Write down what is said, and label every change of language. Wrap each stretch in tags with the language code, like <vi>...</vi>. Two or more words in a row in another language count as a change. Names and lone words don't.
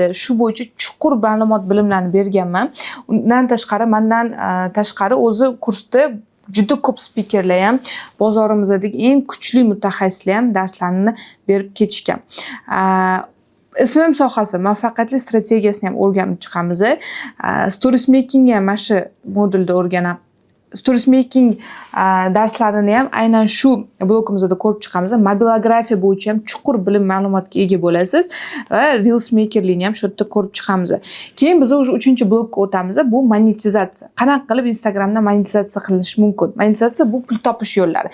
<uz>Shu bo'yicha chuqur ma'lumot bilimlarni berganman. Undan tashqari, mendan tashqari o'zi kursda juda ko'p spikerlar ham, bozorimizdagi eng kuchli mutaxassislar ham darslarni berib ketishgan. SMM sohasi muvaffaqiyatli strategiyasini ham o'rganib chiqamiz.</uz> <en>Stories making</en> <uz>ham mana shu modulda o'rganib,</uz> <en>stories making</en> <uz>darslarini ham aynan shu blokimizda ko'rib chiqamiz. Mobilografiya bo'yicha ham chuqur bilim ma'lumotga ega bo'lasiz va reels makerlikni ham shu yerda ko'rib chiqamiz. Keyin biz o'sha 3-blokka o'tamiz. Bu monetizatsiya. Qanaqa qilib Instagramda monetizatsiya qilinishi mumkin? Monetizatsiya bu pul topish yo'llari.</uz>